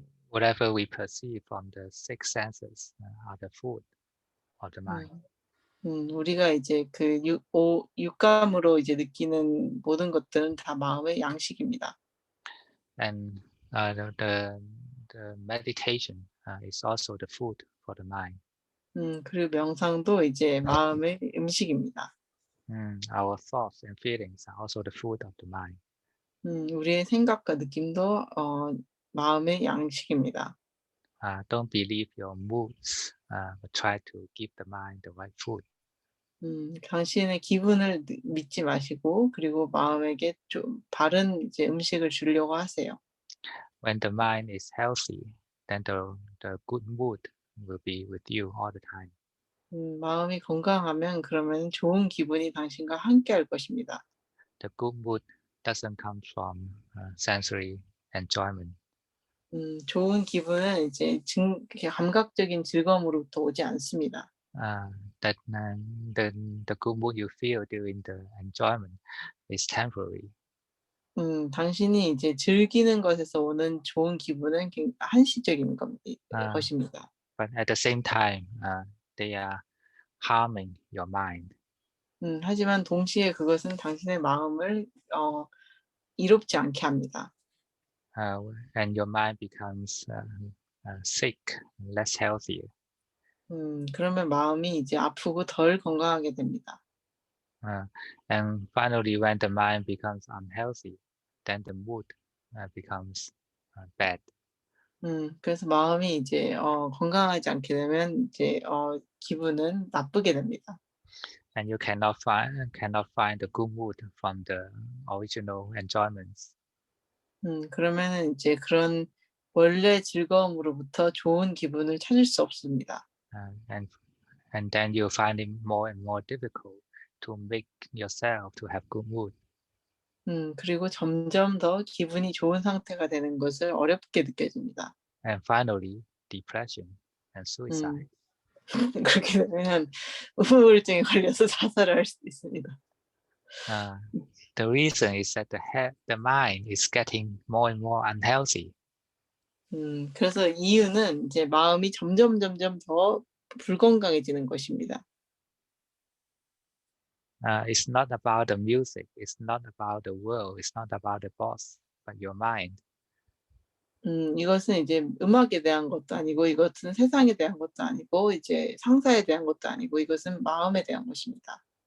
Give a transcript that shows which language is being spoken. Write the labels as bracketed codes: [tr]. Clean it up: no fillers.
[en] Whatever we perceive from the six senses are the food of the mind. [ko] 우리가 이제 그 육감으로 이제 느끼는 모든 것들은 다 마음의 양식입니다. [en] And the meditation is also the food for the mind. [ko] 그리고 명상도 이제 마음의 음식입니다. [en] Our thoughts and feelings are also the food of the mind. [ko] 우리의 생각과 느낌도 마음의 양식입니다. [en] Don't believe your moods, but try to give the mind the right food. [ko] 당신의 기분을 믿지 마시고 그리고 마음에게 좀 바른 이제 음식을 주려고 하세요. [en] When the mind is healthy, then the good mood will be with you all the time. [ko] 마음이 건강하면 그러면 좋은 기분이 당신과 함께 할 것입니다. [en] The good mood doesn't come from sensory enjoyment. [ko] 좋은 기분은 이제 감각적인 즐거움으로부터 오지 않습니다. [en] That the good mood you feel during the enjoyment is temporary. [ko] 당신이 이제 즐기는 것에서 오는 좋은 기분은 한시적인 것입니다. [en] But at the same time, they are harming your mind. [ko] 하지만 동시에 그것은 당신의 마음을 이롭지 않게 합니다. [en] And your mind becomes sick, less healthier. [ko] 그러면 마음이 이제 아프고 덜 건강하게 됩니다. [en] And finally, when the mind becomes unhealthy, then the mood becomes bad. [ko] 그래서 마음이 이제 건강하지 않게 되면 이제 기분은 나쁘게 됩니다. [en] And you cannot find the good mood from the original enjoyments. [ko] 그러면은 이제 그런 원래 즐거움으로부터 좋은 기분을 찾을 수 없습니다. [en] And then you find it more and more difficult to make yourself to have good mood. [ko] 그리고 점점 더 기분이 좋은 상태가 되는 것을 어렵게 느껴집니다. [en] And finally, depression and suicide. [ko] 그렇게 되면 우울증에 걸려서 자살을 할 수도 있습니다. [en] The reason is that the mind is getting more and more unhealthy. [ko] 그래서 이유는 이제 마음이 점점 더 불건강해지는 것입니다. [en] It's not about the music. It's not about the world. It's not about the boss, but your mind. [ko] 이것은 이제 음악에 대한 것도 아니고 이것은 세상에 대한 것도 아니고 이제 상사에 대한 것도 아니고 이것은 마음에 대한 것입니다.